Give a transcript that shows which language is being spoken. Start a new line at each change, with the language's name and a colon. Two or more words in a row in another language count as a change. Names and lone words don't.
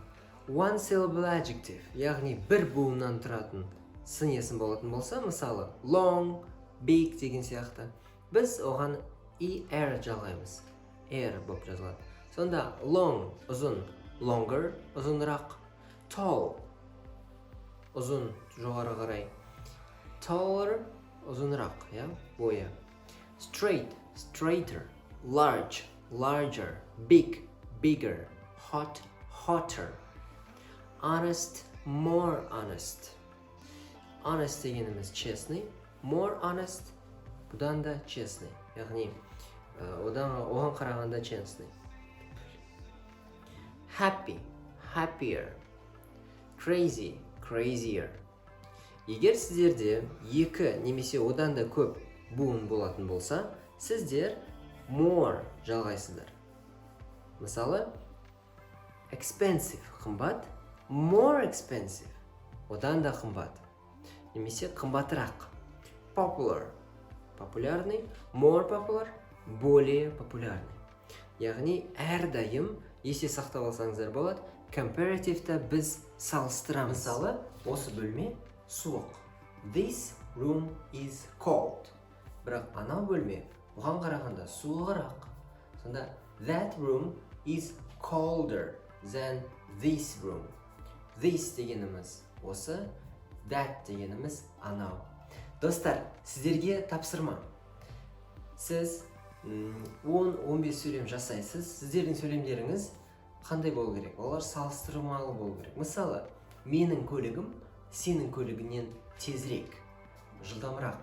English: One syllable adjective,
Kazakh: яғни бір буыннан тұратын сын есім болатын болса, мысалы
English: long, big
Kazakh: деген сияқты, біз оған er жалғаймыз. Er болып жазылады. Сонда long ұзын, longer ұзынырақ, tall ұзын жоғары қарай, taller ұзынырақ, я, бойы.
English: Straight, straighter, large, larger, big, bigger, hot, hotter. Honest, more honest.
Kazakh: Honest дегеніміз честный,
English: more honest,
Kazakh: бұдан да честный, яғни оған қарағанда честный.
English: Happy, happier. Crazy, crazier.
Kazakh: Егер сіздерде екі немесе одан да көп буын болатын болса, сіздер more жалғайсыздар. Мысалы, expensive қымбат,
English: more expensive
Kazakh: одан да қымбат. Немесе қымбатырақ. Popular популярный,
English: more popular
Russian: более популярный.
Kazakh: Яғни әрдайым есте сақтап алсаңыздар болады, comparative-та біз салыстырамыз. Мысалы, осы бөлме суық.
English: This room is cold.
Kazakh: Бірақ анау бөлме оған қарағанда суығырақ.
English: Сонда that room is colder than this room.
Kazakh: This дегеніміз осы, that дегеніміз анау. Достар, сіздерге тапсырма. Сіз 10-15 сөйлем жасайсыз. Сіздердің сөйлемдеріңіз қандай болу керек? Олар салыстырмалы болу керек. Мысалы, менің көлігім сенің көлігінен тезірек, жылдамырақ.